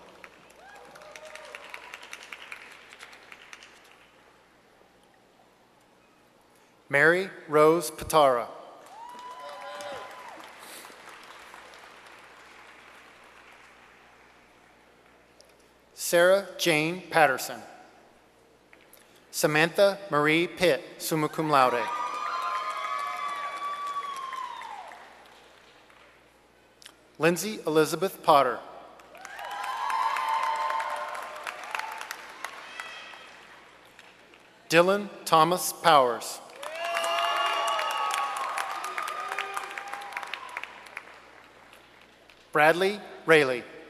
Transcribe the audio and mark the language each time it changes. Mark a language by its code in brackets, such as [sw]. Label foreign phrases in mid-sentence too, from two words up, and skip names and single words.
[en] Mary Rose Patara. Sarah Jane Patterson. Samantha Marie Pitt, [la] summa cum laude. [en] Lindsay Elizabeth Potter. Dylan Thomas Powers. Bradley Rayleigh.